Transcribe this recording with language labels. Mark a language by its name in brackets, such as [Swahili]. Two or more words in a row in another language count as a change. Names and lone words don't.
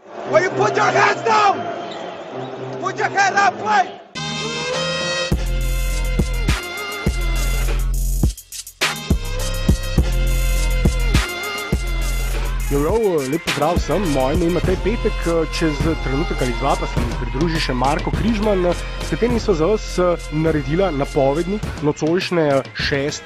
[English] Will you put your hands down? Put your head up, play! [Slovenian] Lep pozdrav vsem, moje ime je Matej Petek, čez trenutek ali dva pa se mi pridruži še Marko Križman, s katerim so za vas naredila napovednik nocojšnje 6.